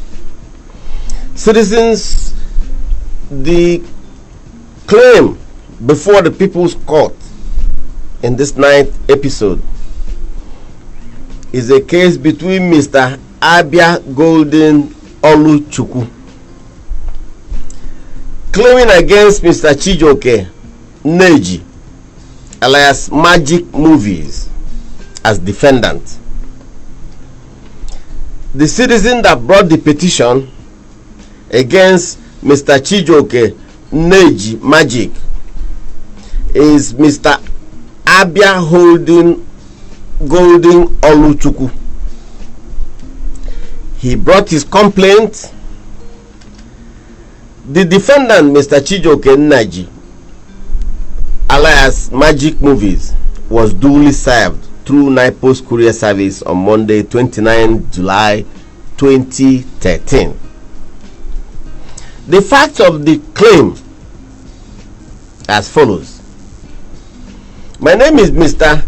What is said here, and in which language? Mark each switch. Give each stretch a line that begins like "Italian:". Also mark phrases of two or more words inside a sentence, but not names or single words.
English: Citizens, the claim before the People's Court in this 9th episode is a case between Mr. ABIA Golden OLUCHUKWU claiming against Mr. CHIJOKE NNEJI alias Magic Movies as defendant. The citizen that brought the petition against Mr. CHIJOKE NNEJI Magic is Mr. ABIA Golden OLUCHUKWU. He brought his complaint. The defendant, Mr. CHIJOKE NNEJI alias Magic Movies, was duly served through NIPOS courier service on Monday, 29 July 2013. The facts of the claim as follows. My name is Mr.